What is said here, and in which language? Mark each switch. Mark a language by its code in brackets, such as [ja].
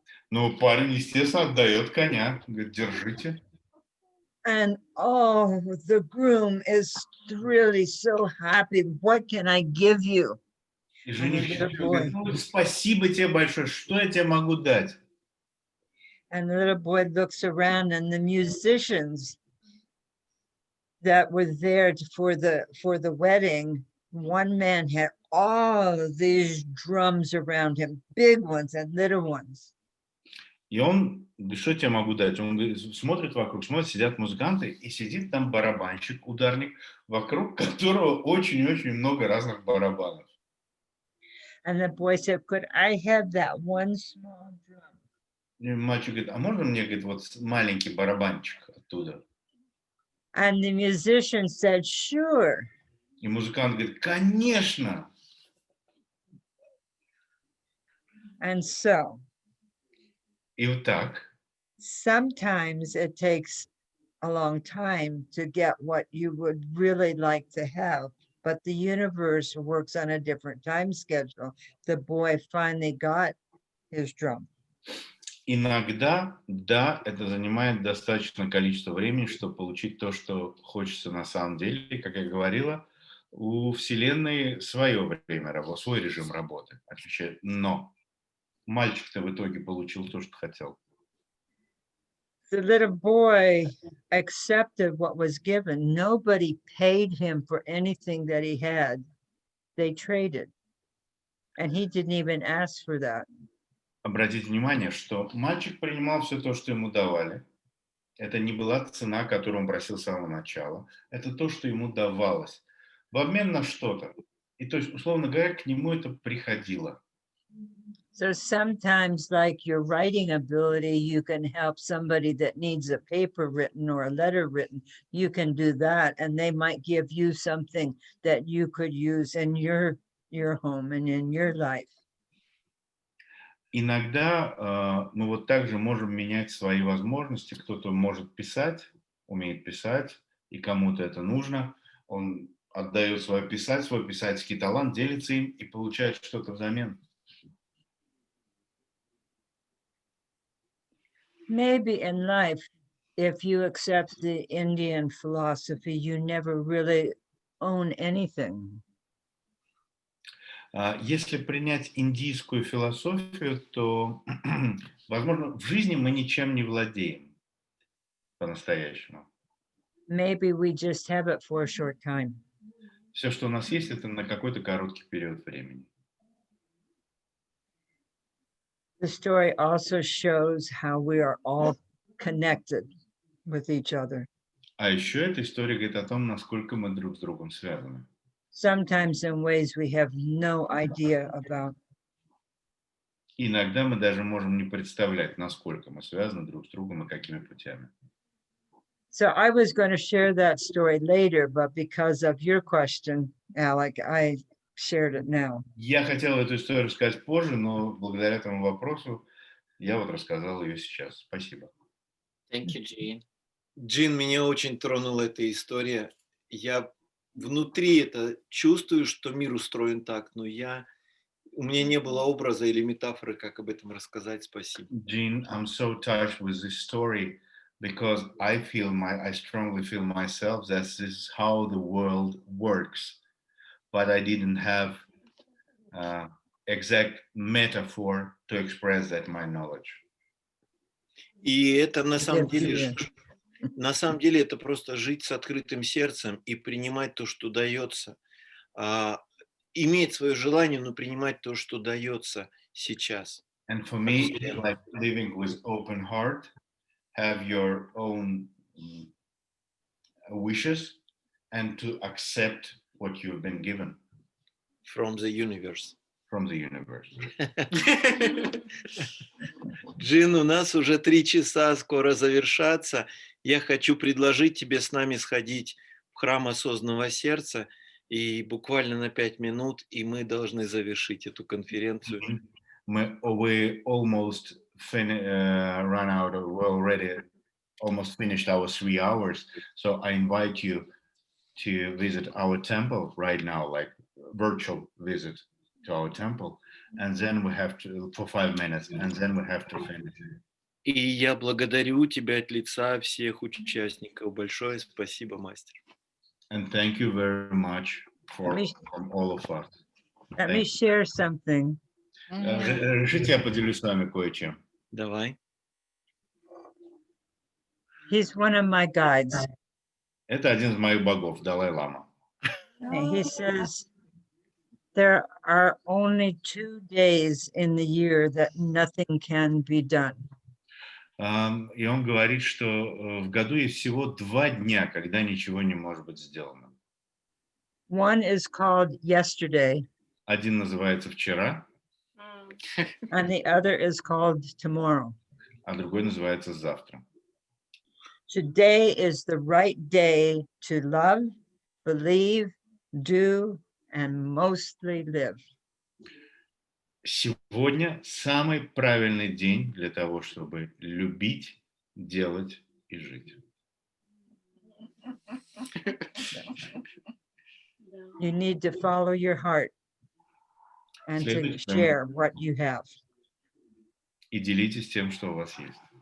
[ru] Ну, парень, естественно, отдает коня. Говорит, держите. [en] And oh, the groom is really so happy. What can I give you? [ru] И жених говорит, ну, спасибо тебе большое, что я тебе могу дать? [en] And the little boy looks around, and the musicians that were there for the wedding, one man had all of these drums around him, big ones and little ones. [ru] И он, что я тебе могу дать? Он смотрит вокруг, смотрит, сидят музыканты, и сидит там барабанщик, ударник, вокруг которого очень-очень много разных барабанов. [en] And the boy said, could I have that one small drum? [ru] И мальчик говорит, а можно мне, говорит, вот маленький барабанчик оттуда? [en] And the musician said, sure. [ru] И музыкант говорит, конечно. [en] And so, [ru] и вот так. [en] Sometimes it takes a long time to get what you would really like to have, but the universe works on a different time schedule. The boy finally got his drum. [ru] Иногда, да, это занимает достаточное количество времени, чтобы получить то, что хочется на самом деле. Как я говорила, у Вселенной свое время, свой режим работы отвечает. Но мальчик-то в итоге получил то, что хотел. [en] The little boy accepted what was given. Nobody paid him for anything that he had. They traded. And he didn't even ask for that. [ru] Обратите внимание, что мальчик принимал все то, что ему давали. Это не была цена, которую он просил с самого начала. Это то, что ему давалось. В обмен на что-то. И то есть, условно говоря, к нему это приходило. [en] So sometimes, like your writing ability, you can help somebody that needs a paper written or a letter written. You can do that, and they might give you something that you could use in your home and in your life. [ru] Иногда мы вот также можем менять свои возможности. Кто-то может писать, умеет писать, и кому-то это нужно. Он отдает свой писательский талант, делится им и получает что-то взамен. [en] Maybe in life, if you accept the Indian philosophy, you never really own anything. [ru] Если принять индийскую философию, то, возможно, в жизни мы ничем не владеем по-настоящему. [en] Maybe we just have it for a short time. [ru] Все, что у нас есть, это на какой-то короткий период времени. [en] The story also shows how we are all connected with each other. [ru] А еще эта история говорит о том, насколько мы друг с другом связаны. [en] Sometimes in ways we have no idea about. [ru] Иногда мы даже можем не представлять, насколько мы связаны друг с другом и какими путями. [en] So I was going to share that story later, but because of your question, Alec, I shared it now. [ru] Я хотел эту историю рассказать позже, но благодаря этому вопросу я вот рассказал ее сейчас. Спасибо. [en] Thank you, Jean. [ru] Джин, меня очень тронула эта история. Я внутри это чувствую, что мир устроен так, но у меня не было образа или метафоры, как об этом рассказать. Спасибо. [en] Jean, I'm so touched with this story because I strongly feel myself that this is how the world works, but I didn't have exact metaphor to express that my knowledge. [ru] И это на самом [en] Yes, [ru] деле это просто жить с открытым сердцем и принимать то, что дается. Иметь свое желание, но принимать то, что дается сейчас. [en] And for me, it's like living with open heart, have your own wishes, and to accept what you've been given From the universe. from the universe. [ru] Джин, у нас уже 3 часа скоро завершаться. Я хочу предложить тебе с нами сходить в храм осознанного сердца и буквально на 5 минут, и мы должны завершить эту конференцию. [en] We almost run out. We already almost finished our 3 hours. So I invite you to visit our temple right now, like virtual visit to our temple, and then we have to for 5 minutes, and then we have to finish. [ru] И я благодарю тебя от лица всех участников. Большое спасибо, мастер. [en] And thank you very much from all of us. let me share something. [ru] Разрешите, я поделюсь с вами кое-чем. Давай. [en] He's one of my guides. [ru] Это один из моих богов, Далай-лама. [en] And he says, there are only 2 days in the year that nothing can be done. [ru] И он говорит, что в году есть всего 2 дня, когда ничего не может быть сделано. [en] One is called yesterday, [ru] Один называется вчера, [en] and the other is called tomorrow. [ru] а другой называется завтра. [en] Today is the right day to love, believe, do, and mostly live. [ru] Сегодня самый правильный день для того, чтобы любить, делать и жить. [en] You need to follow your heart and to [ru] Следуйте [en] share what you have. [ru] И делитесь тем, что у вас есть.